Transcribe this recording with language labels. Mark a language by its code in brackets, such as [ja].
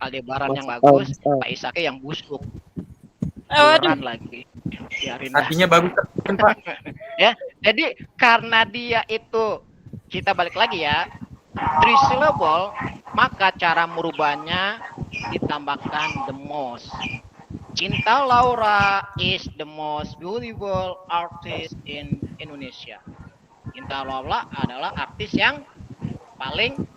[id] Aldebaran yang bagus, Pak Isaknya yang busuk. Beneran lagi. Biarin dah. Artinya bagus, Pak. Ya, jadi karena dia itu, kita balik lagi ya, 3 syllable, maka cara merubahnya ditambahkan the most. [en] Cinta Laura is the most beautiful artist in Indonesia. [id] Cinta Laura adalah artis yang paling